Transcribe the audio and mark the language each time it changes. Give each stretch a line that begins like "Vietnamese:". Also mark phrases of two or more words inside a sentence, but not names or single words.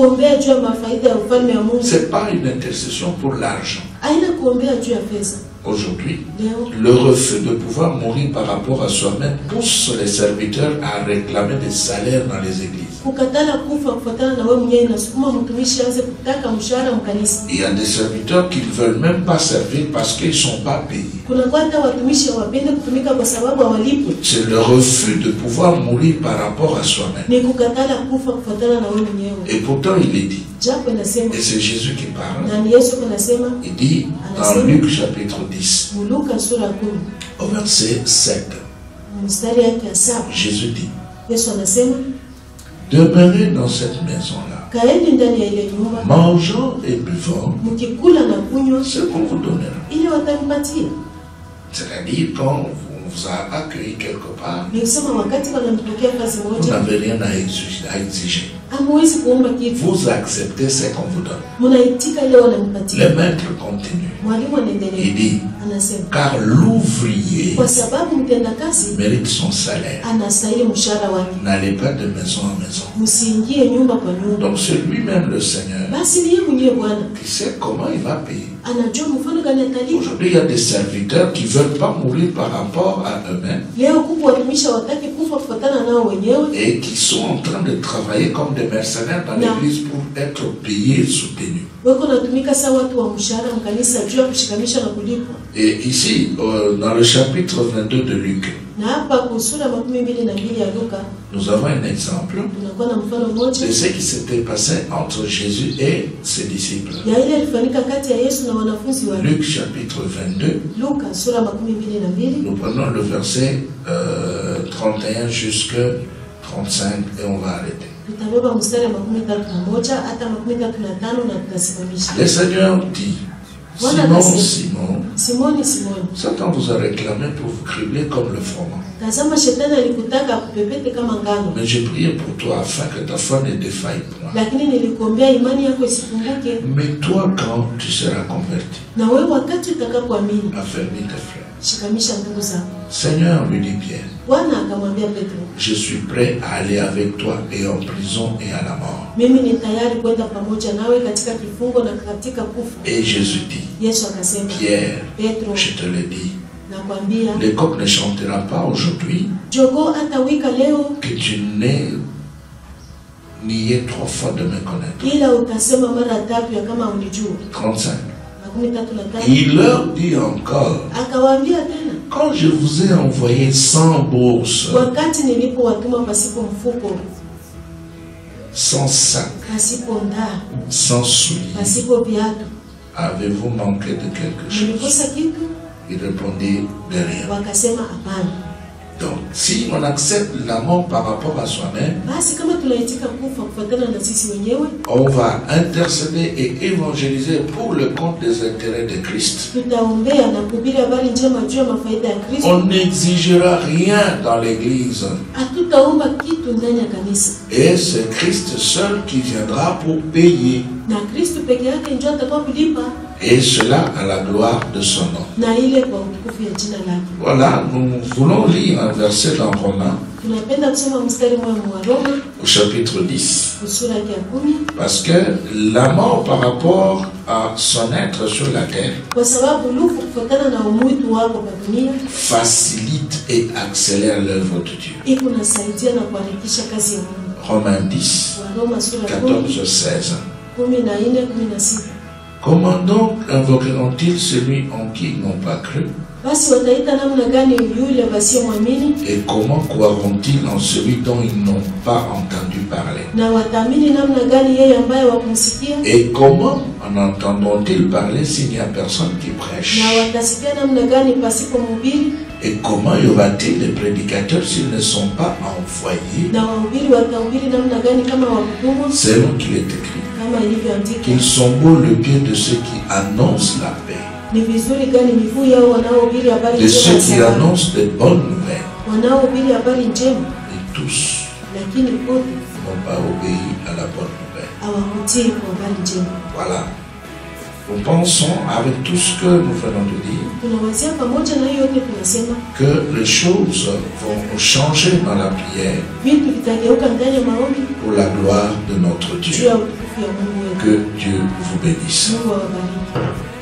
Swahili: kuombea juu ya mafaida ya ufalme wa Mungu,
French: Ce n'est pas une intercession pour l'argent.
Swahili: aina kuombea juu ya pesa.
French: Aujourd'hui,
Swahili: Leo
French: le refus de pouvoir mourir par rapport à soi-même pousse les serviteurs à réclamer des salaires dans les églises.
Swahili: kukatala kufa kufuatana na wewe mwenyewe inasukuma mtumishi aanze kutaka mshahara mkanisa.
French: Il y a des serviteurs qui ne veulent même pas servir parce qu'ils ne sont pas payés.
Swahili: Kuna kwa hata watumishi hawapende kutumika kwa sababu hawalipwi.
French: C'est le refus de pouvoir mourir par rapport à soi-même.
Swahili: Ni kukatala kufa kufuatana na wewe mwenyewe.
French: Et pourtant, il est dit,
Swahili: Japo inasema
French: et c'est Jésus qui parle,
Swahili: na ni Yesu anasema
French: il dit dans Luc chapitre 10,
Swahili: Luka sura ya 10
French: au verset 7,
Swahili: mstari yake ya 7,
French: Jésus dit,
Swahili: Yesu anasema
French: demeurez dans cette maison-là,
Swahili: kaeni ndani ya ile nyumba
French: mangeant et buvant
Swahili: mkikula na kunywa
French: ce qu'on vous donnera.
Swahili: ili watampatia.
French: C'est-à-dire, quand on vous a accueilli quelque part,
Swahili: Ni kusema wakati wanampokea kazi
French: vous
Swahili: moja,
French: n'avez rien à exiger.
Swahili: hamuwezi kuomba kitu,
French: Vous acceptez ce qu'on vous donne.
Swahili: mnaitika ile wanampatia.
French: Le maître continue.
Swahili: Mwalimu
French: Il
Swahili: anaendelea
French: dit,
Swahili: anasema,
French: car l'ouvrier
Swahili: kwa sababu mtendakazi
French: mérite son salaire.
Swahili: anastahili mshahara wake,
French: N'allez pas de maison en maison.
Swahili: msiingie nyumba kwa nyumba.
French: Donc c'est lui-même le Seigneur
Swahili: Basi ni yeye mwenyewe Bwana
French: qui sait comment il va payer.
Swahili: anajua mfano gani atalipa.
French: Aujourd'hui, il y a des serviteurs qui ne veulent pas mourir par rapport à eux-mêmes
Swahili: Leo kuku watumishi hawataki kufa kufuatana nao wenyewe,
French: et qui sont en train de travailler comme des mercenaires dans Non. l'église pour être payés et soutenus.
Swahili: weko natumika saa watu wa mshahara mkanisa juu ya kushikamisha na kulipwa.
French: Et ici, dans le chapitre 22 de Luc,
Swahili: Na hapa kusura 22 ya Luka
French: nous avons un exemple
Swahili: tunakuwa na mfano mmoja
French: de ce qui s'était passé entre Jésus et ses disciples.
Swahili: ya ile ilifanyika kati ya Yesu na wanafunzi wake.
French: Luc chapitre 22,
Swahili: Luka sura 22
French: nous prenons le verset 31 jusqu'à 35 et on va arrêter.
Swahili: tutabeba mstari wa 31 hata 35 na tutasimamisha.
French: Le Seigneur dit, Simon,
Swahili: Simoni,
French: Satan vous a réclamé pour vous cribler comme le froment.
Swahili: tazama shetani alikutaka kupepete kama ngano.
French: Mais j'ai prié pour toi afin que ta foi ne défaille point.
Swahili: Lakini nilikuombea imani yako isipunguke.
French: Mais toi, quand tu seras converti,
Swahili: Na wewe wakati utakapoamini,
French: affermis tes frères.
Swahili: shikamisha ndugu zako.
French: Seigneur, lui dit Pierre,
Swahili: Bwana akamwambia Petro,
French: je suis prêt à aller avec toi et en prison et à la mort.
Swahili: mimi ni tayari kwenda pamoja nawe katika kifungo na katika kufa.
French: Et Jésus dit,
Swahili: Yesu akasema,
French: Pierre,
Swahili: Petro,
French: je te le dis,
Swahili: nakwambia
French: le coq ne chantera pas aujourd'hui
Swahili: jogoo hatawika leo
French: que tu n'aies nié 3 fois de me connaître.
Swahili: ila utasema mara tatu ya kama unijua.
French: 35.
Swahili: 35.
French: Il leur dit encore,
Swahili: Akawaambia tena,
French: quand je vous ai envoyé sans bourse,
Swahili: wakati nilipowatuma pasipo mfuko,
French: sans sac,
Swahili: pasipo ndaa,
French: sans souliers,
Swahili: pasipo viatu,
French: avez-vous manqué de quelque chose?
Swahili: nilikosa kitu?
French: Il répondit de rien.
Swahili: Wakasema hapana.
French: Donc, si on accepte la mort par rapport à soi-même,
Swahili: Basi kama tunaitika kufa kufuatana na sisi wenyewe,
French: on va intercéder et évangéliser pour le compte des intérêts de Christ.
Swahili: tutaombea na kuhubiri habari njema juu ya mafaida ya Kristo.
French: On n'exigera rien dans l'église.
Swahili: Hatutaomba kitu ndani ya kanisa,
French: Et c'est Christ seul qui viendra pour payer.
Swahili: na Kristo peke yake ndio atakuwa kulipa,
French: Et cela à la gloire de son nom.
Swahili: na ile kwa utukufu ya jina lake.
French: Voilà, nous voulons lire un verset dans Romains,
Swahili: Tunapenda kusoma mstari mmoja wa Roma
French: au chapitre 10.
Swahili: sura ya 10,
French: Parce que la mort par rapport à son être sur la terre
Swahili: kwa sababu lufu kufuatana na umwitu wako kwa dunia
French: facilite et accélère l'œuvre de Dieu.
Swahili: iko nasaidia na kuharakisha kazi ya Mungu.
French: Romains 10,
Swahili: Wa Roma sura ya
French: 14, 16.
Swahili: 14, 16.
French: Comment donc invoqueront-ils celui en qui ils n'ont pas cru?
Swahili: Basi wataita namna gani yule wasiyomwamini?
French: Et comment croiront-ils en celui dont ils n'ont pas entendu parler?
Swahili: Na wataamini namna gani yeye ambaye wakumsikia?
French: Et comment en entendront-ils parler s'il n'y a personne qui prêche?
Swahili: Na watasikia namna gani pasipo mhubiri?
French: Et comment y aura-t-il des prédicateurs s'ils ne sont pas envoyés?
Swahili: Na wahubiri watahubiri namna gani kama wakutumwa?
French: Selon qu'il est écrit,
Swahili: Kama ilivyoandikwa,
French: qu'ils sont beaux le pied de ceux qui annoncent la paix,
Swahili: ni vizuri gani miguu yao wanaohubiri habari
French: de
Swahili: njema
French: ceux
Swahili: ya
French: qui
Swahili: salama.
French: annoncent de bonnes nouvelles.
Swahili: Wanaohubiri habari njema,
French: Et tous
Swahili: lakini wote
French: n'ont pas obéi à la bonne nouvelle.
Swahili: hawakutii kwa habari njema.
French: Voilà. Nous pensons, avec tout ce que nous venons de dire,
Swahili: Tunawazia pamoja na hiyo yote tunasema
French: que les choses vont changer dans la prière
Swahili: vitu vitageuka ndani ya maombi
French: pour la gloire de notre
Swahili: juu
French: Dieu.
Swahili: ya utukufu ya Mungu wetu.
French: Que Dieu vous bénisse.
Swahili: Mungu awabariki.